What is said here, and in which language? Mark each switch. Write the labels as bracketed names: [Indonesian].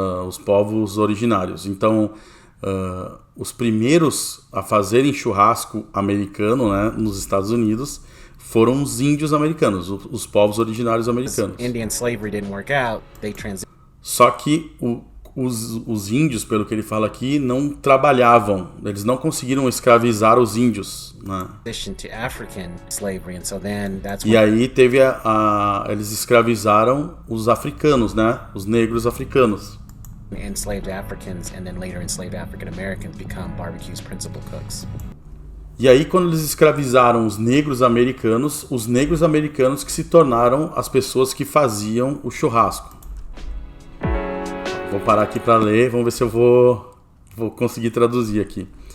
[Portuguese] Os povos originários. Então os primeiros a fazerem churrasco americano, né, nos Estados Unidos foram os índios americanos, os povos originários americanos. [English] Indian slavery didn't work out, they [Portuguese] Só que os índios, pelo que ele fala aqui, não trabalhavam, eles não conseguiram escravizar os índios, né? [English] to African slavery, and so then that's [Portuguese] e aí teve eles escravizaram os africanos, né, os negros africanos. [English] Enslaved Africans and then later enslaved African Americans become barbecue's principal cooks. [Portuguese] E aí quando eles escravizaram os negros americanos que se tornaram as pessoas que faziam o churrasco. Vou parar aqui para ler, vamos ver se eu vou conseguir traduzir aqui.